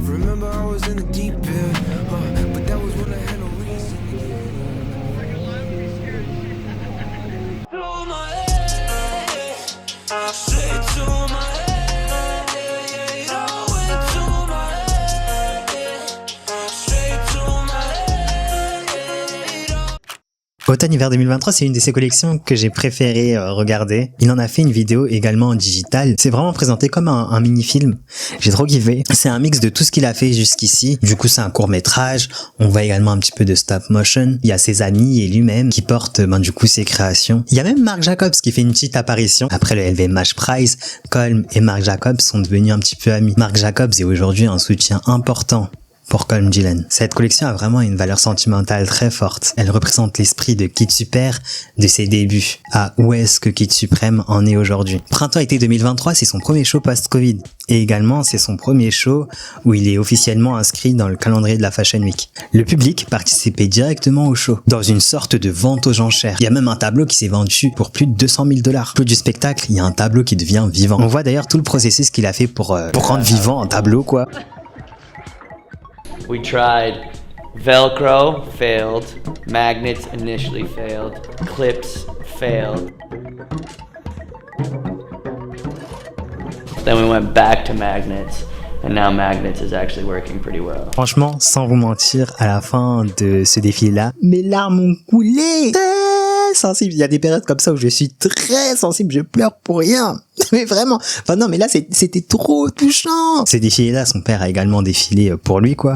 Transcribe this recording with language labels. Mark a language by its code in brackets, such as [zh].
[en] Remember I was in the deep end, but that was when I had no reason to get to my head, straight to my head, it all went to my head, straight to my head. [fr] Automne-hiver 2023, c'est une de ses collections que j'ai préféré regarder. Il en a fait une vidéo également en digital. C'est vraiment présenté comme un mini-film. J'ai trop kiffé. C'est un mix de tout ce qu'il a fait jusqu'ici. Du coup, c'est un court-métrage. On voit également un petit peu de stop motion. Il y a ses amis et lui-même qui portent du coup ses créations. Il y a même Marc Jacobs qui fait une petite apparition. Après le LVMH Prize, Colm et Marc Jacobs sont devenus un petit peu amis. Marc Jacobs est aujourd'hui un soutien important pour Colm Gillen. Cette collection a vraiment une valeur sentimentale très forte. Elle représente l'esprit de Kid Super de ses débuts à où est-ce que Kid Supreme en est aujourd'hui. Printemps-été 2023, c'est son premier show post-Covid. Et également, c'est son premier show où il est officiellement inscrit dans le calendrier de la Fashion Week. Le public participait directement au show, dans une sorte de vente aux enchères. Il y a même un tableau qui s'est vendu pour plus de $200 000. Au bout du spectacle, il y a un tableau qui devient vivant. On voit d'ailleurs tout le processus qu'il a fait pour rendre vivant un tableau, quoi. [en] We tried Velcro, failed. Magnets initially failed. Clips, failed. Then we went back to magnets, and now magnets is actually working pretty well. [fr] Franchement, sans vous mentir, à la fin de ce défilé-là, mes larmes ont coulé. Très sensible. Il y a des périodes comme ça où je suis très sensible, je pleure pour rien. Mais vraiment. Enfin non, mais là c'était trop touchant. Ces défilés-là, son père a également défilé pour lui, quoi.